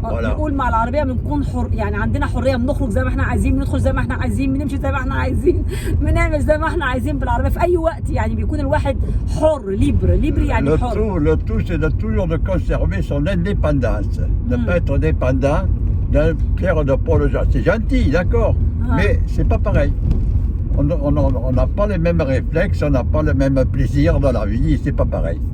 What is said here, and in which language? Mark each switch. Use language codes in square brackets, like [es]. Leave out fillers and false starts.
[fr] Voilà. [ar] بنقول مع العربيه بنكون حر، يعني عندنا حريه، بنخرج زي ما احنا عايزين، بندخل زي ما احنا عايزين، بنمشي زي ما احنا عايزين، بنعمل زي ما احنا عايزين بالعربيه في اي وقت، يعني بيكون الواحد حر. ليبر يعني حر. [fr] Le tout, c'est de toujours de conserver son indépendance. Ne pas être dépendant hein, d'un Pierre de Paul Jacques. C'est gentil, d'accord, mais c'est pas pareil. On n'a pas les mêmes réflexes, on n'a pas le même plaisir de la vie, c'est pas pareil.